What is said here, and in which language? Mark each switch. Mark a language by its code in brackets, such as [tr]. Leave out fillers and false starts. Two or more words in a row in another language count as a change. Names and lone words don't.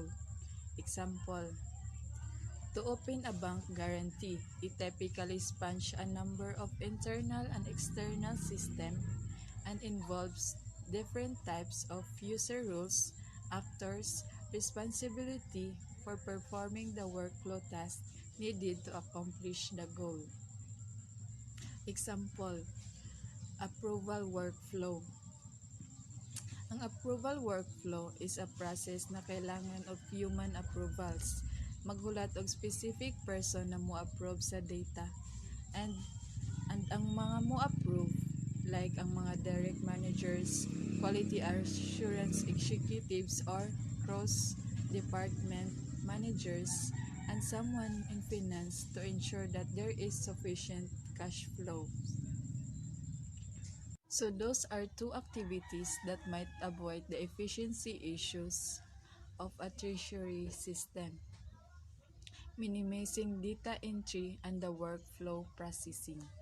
[en] Example, to open a bank guarantee, it typically spans a number of internal and external systems and involves different types of user rules, actors, responsibility for performing the workflow task needed to accomplish the goal. Example, approval workflow. Ang approval workflow is a process [tl] na kailangan [en] of human approvals. [ceb] Maghulat og [en] specific person [ceb] na mo-approve sa [en] data and [ceb] ang mga mo-approve [en] like ang mga direct managers, quality assurance executives or cross-department managers, and someone in finance to ensure that there is sufficient cash flow. So those are two activities that might avoid the efficiency issues of a treasury system, minimizing data entry and the workflow processing.